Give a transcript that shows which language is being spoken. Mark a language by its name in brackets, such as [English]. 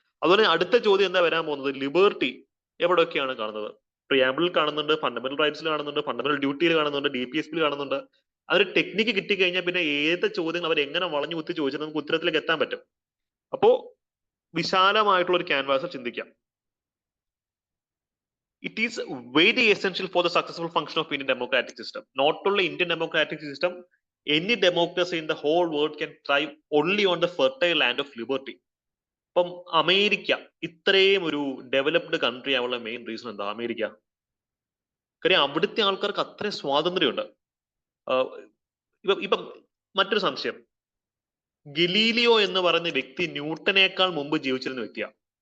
[Malayalam] അതുപോലെ അടുത്ത ചോദ്യം എന്താ വരാൻ പോകുന്നത്? ലിബർട്ടി എവിടെയൊക്കെയാണ് കാണുന്നത്? പ്രിയാമ്പിളിൽ കാണുന്നുണ്ട്, ഫണ്ടമെന്റൽ റൈറ്റ്സിൽ കാണുന്നുണ്ട്, ഫണ്ടമെന്റൽ ഡ്യൂട്ടിയിൽ കാണുന്നുണ്ട്, DPSP-യിൽ കാണുന്നുണ്ട്. അതൊരു ടെക്നിക്ക് കിട്ടിക്കഴിഞ്ഞാൽ പിന്നെ ഏത് ചോദ്യങ്ങൾ അവർ എങ്ങനെ വളഞ്ഞു കുത്തി ചോദിച്ചാൽ നമുക്ക് ഉത്തരത്തിലേക്ക് എത്താൻ പറ്റും. അപ്പോ വിശാലമായിട്ടുള്ള ഒരു ക്യാൻവാസിൽ ചിന്തിക്കാം. [English] It is very essential for the successful function of Indian democratic system. Not only Indian democratic system, any democracy in the whole world can thrive only on the fertile land of liberty. [Malayalam] ഇപ്പം America ഇത്രയും ഒരു developed country ആവാനുള്ള main reason എന്താ? America, കാര്യം അവിടുത്തെ ആൾക്കാർക്ക് അത്രയും സ്വാതന്ത്ര്യമുണ്ട്. ഇപ്പം മറ്റൊരു സംശയം, ഗലീലിയോ എന്ന് പറയുന്ന വ്യക്തി ന്യൂട്ടനേക്കാൾ മുമ്പ് ജീവിച്ചിരുന്ന വ്യക്തിയാണ്.